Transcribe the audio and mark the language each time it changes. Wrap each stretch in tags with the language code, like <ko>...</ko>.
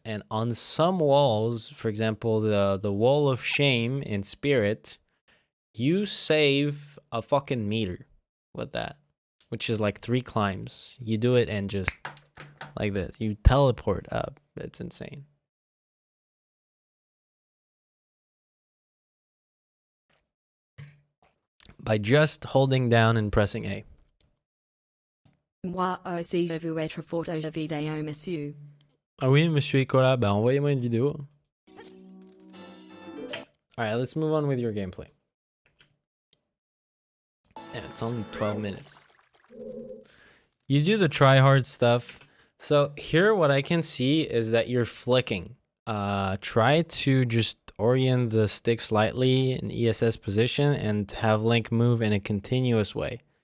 <en>And on some walls, for example, the wall of shame in Spirit, you save a fucking meter with that, which is like 3 climbs. You do it and just like this, you teleport up. That's insane. By just holding down and pressing A.</en> <fr>Moi aussi je veux être photo de vidéo, monsieur. Ah oui, monsieur Ecola, bah envoyez-moi une vidéo.</fr> <en>Alright, let's move on with your gameplay. Yeah, it's only 12 minutes. You do the try-hard stuff. So here what I can see is that you're flicking. Try to just orient the stick slightly in ESS position and have Link move in a continuous way.</en>